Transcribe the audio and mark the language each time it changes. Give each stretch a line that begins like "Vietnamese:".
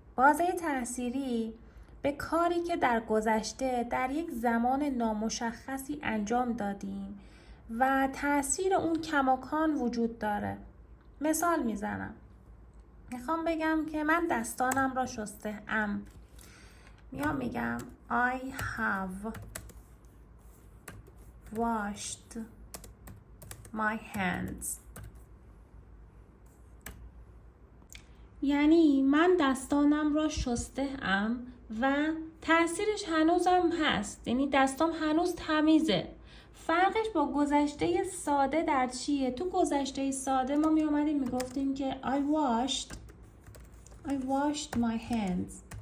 Persian: بازه تأثیری به کاری که در گذشته در یک زمان نامشخصی انجام دادیم و تأثیر اون کماکان وجود داره. مثال میزنم. میخوام بگم که من دستانم را شسته ام. میگم
English: I have washed my hands.
Persian: یعنی من دستانم را شسته ام و تأثیرش هنوزم هست. یعنی دستام هنوز تمیزه. فرقش با گذشته ساده در چیه؟ تو گذشته ساده ما می اومدیم میگفتیم که
English: I washed my hands.